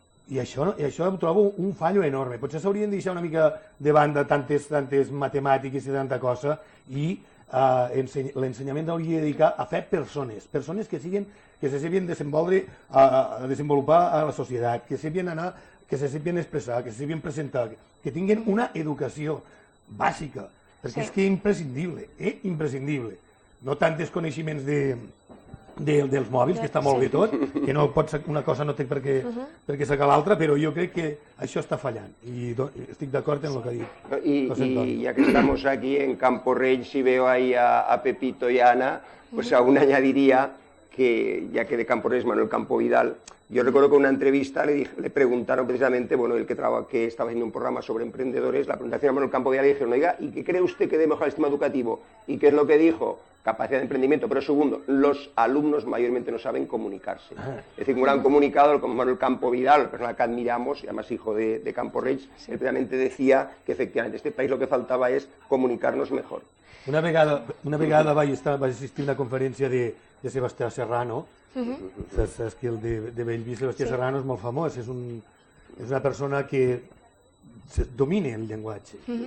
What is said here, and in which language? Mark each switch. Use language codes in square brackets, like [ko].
[ca] I això ho trobo un fallo enorme. Potser s'haurien de deixar una mica de banda tantes matemàtiques i tanta cosa, i l'ensenyament hauria de dedicar a fer persones que se sapien desenvolupar a la societat, que se sapien expressar, que se sapien presentar, que tinguin una educació bàsica, perquè és que és imprescindible, no tant els coneixements dels mòbils, que està molt bé tot, que no pot ser, una cosa no té per què sacar l'altra, però jo crec que això està fallant i estic d'acord en el que ha dit. [es] Y ya que estamos aquí en Campo Rey, si veo ahí a Pepito y a Ana, pues aún añadiría que, ya que de Campo Rey es Manuel Campo Vidal, yo recuerdo que en una entrevista le preguntaron precisamente, bueno, él que estaba haciendo un programa sobre emprendedores, la presentación a Manuel Campo Vidal le dijeron, oiga, ¿y qué cree usted que debe mejorar el sistema educativo? ¿Y qué es lo que dijo? Capacidad de emprendimiento, pero segundo, los alumnos mayormente no saben comunicarse. Es decir, un gran comunicador como Manuel Campo Vidal, la persona que admiramos, y además hijo de Campo Rey, él precisamente decía que efectivamente este país lo que faltaba es comunicarnos mejor. [ca] Una vegada vaig assistir a una conferència de Sebastià Serrano, saps que el de Bellvís, Sebastià Serrano és molt famós, és una persona que domina el llenguatge.